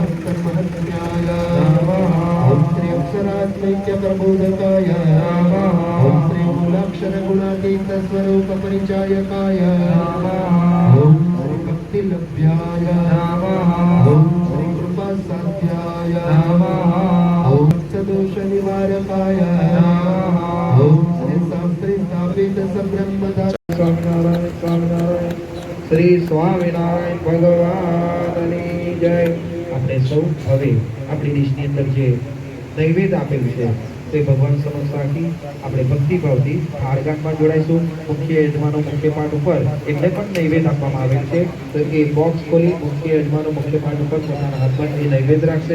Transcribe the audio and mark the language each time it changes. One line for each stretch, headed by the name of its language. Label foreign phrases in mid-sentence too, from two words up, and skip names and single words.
Sanskrit: महत्याय ओम श्री अक्षरात्मैक्य प्रबोधकाय ओम श्री मूलाक्षर गुणातीत स्वरूप परिचायकाय ओम श्री भक्ति लभ्याय ओम श्री कृपा साध्याय ओम सदोष निवारकाय ओम श्री शास्त्री स्थापित सब्रह्मदा
Gujarati: સ્વામિનારાયણ સ્વામિનારાયણ શ્રી સ્વામિનારાયણ ભગવાનની જય. આપણે સૌ હવે આપણી દેશની અંદર જે નૈવેદ્ય આપેલું છે તે ભગવાન સમક્ષ રાખી આપણે ભક્તિભાવથી થાળગામમાં જોડાઈશું. મુખ્ય યજમાનો મુખ્ય પાઠ ઉપર એમને પણ નૈવેદ્ય આપવામાં આવેલ છે, તો એ બોક્સ ખોલી મુખ્ય યજમાનો મુખ્ય પાઠ ઉપર પોતાના હાથમાં એ નૈવેદ્ય રાખશે.